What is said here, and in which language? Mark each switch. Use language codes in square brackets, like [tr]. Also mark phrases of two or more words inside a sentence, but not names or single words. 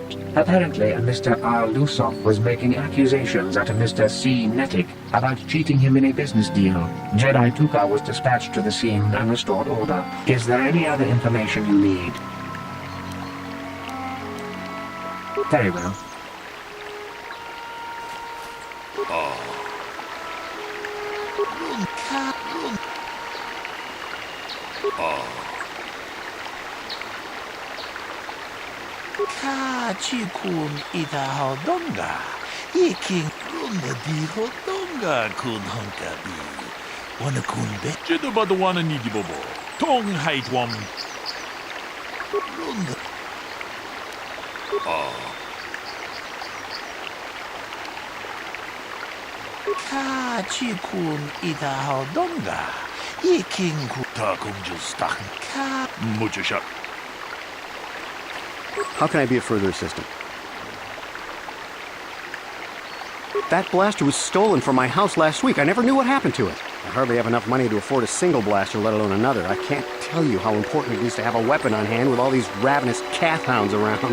[en] Apparently, a Mr. R. Lusov was making accusations at a Mr. C. Nettic about cheating him in a business deal. Jedi Tuka was dispatched to the scene and restored order. Is there any other information you need? Very well. Ka chikun ida hodonga. Iking lunda di hodonga kun hankabi. Wana kun be. Jedaba the wana ni di bobo. Tong height wam. Lunda. Ka chikun ida hodonga. Iking kutakum justak. Ka muchashak. How can I be of further assistance? That blaster was stolen from my house last week. I never knew what happened to it. I hardly have enough money to afford a single blaster, let alone another. I can't tell you how important it is to have a weapon on hand with all these ravenous cath hounds around.